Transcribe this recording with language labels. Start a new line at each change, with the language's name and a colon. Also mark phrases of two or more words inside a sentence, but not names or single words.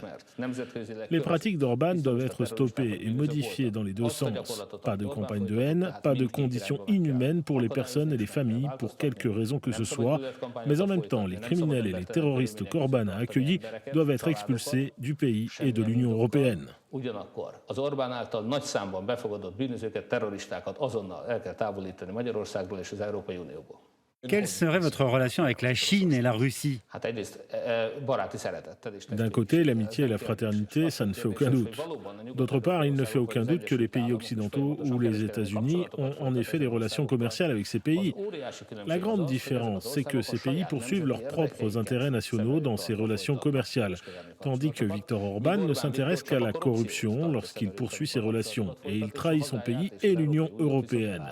French: Les pratiques d'Orban doivent être stoppées et modifiées dans les deux sens. Pas de campagne de haine, pas de conditions inhumaines pour les personnes et les familles, pour quelque raison que ce soit, mais en même temps, les criminels et les terroristes qu'Orban a accueillis doivent être expulsés du pays et de l'Union européenne.
Hungarian: Ugyanakkor az Orbán által nagy számban befogadott bűnözőket, terroristákat azonnal el kell távolítani Magyarországról és az Európai Unióból.
French: Quelle serait votre relation avec la Chine et la Russie? D'un côté, l'amitié et la fraternité, ça ne fait aucun doute. D'autre part, il ne fait aucun doute que les pays occidentaux ou les États-Unis ont en effet des relations commerciales avec ces pays. La grande différence, c'est que ces pays poursuivent leurs propres intérêts nationaux dans ces relations commerciales, tandis que Viktor Orban ne s'intéresse qu'à la corruption lorsqu'il poursuit ces relations, et il trahit son pays et l'Union européenne.